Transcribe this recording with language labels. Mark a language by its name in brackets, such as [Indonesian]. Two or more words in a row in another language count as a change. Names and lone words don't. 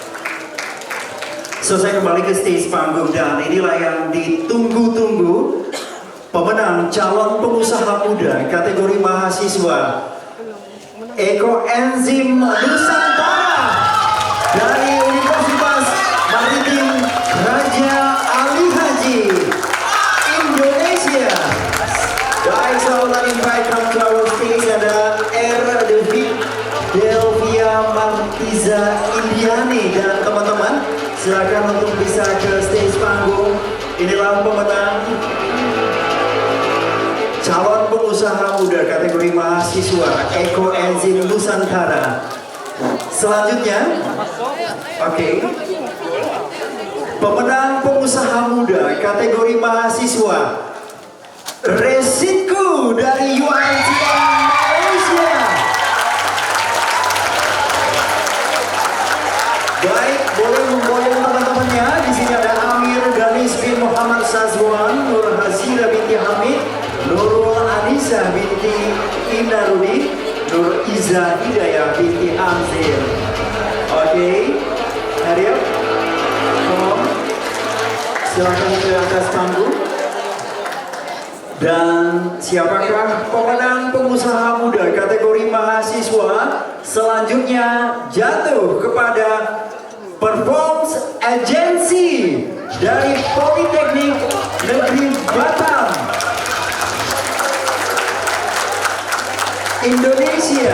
[Indonesian] So, saya kembali ke stage panggung dan inilah yang ditunggu-tunggu, pemenang calon pengusaha muda kategori mahasiswa Ekoenzim Nusantara dari Universitas Maritim Raja Ali Haji Indonesia. Baik, [English] so let me invite come to our stage [Indonesian] ada Delvia Martiza Indiani dan teman-teman silakan untuk bisa ke stage panggung. Inilah pemenang calon pengusaha muda kategori mahasiswa Ekoenzim Nusantara. Selanjutnya, oke, pemenang pengusaha muda kategori mahasiswa Resiko dari UiTM Malaysia. Baik, boleh memboyong teman-temannya. Di sini ada Amir Danis bin Muhammad Sazwan, Nur Hazira binti Hamid, Nurul Anissa binti Inarudi, Nur Iza Hidayah binti Amzir. Oke, Ariel, silakan ke atas panggung. Dan siapakah pemenang pengusaha muda kategori mahasiswa selanjutnya jatuh kepada Performs Agency dari Politeknik Negeri Batam Indonesia.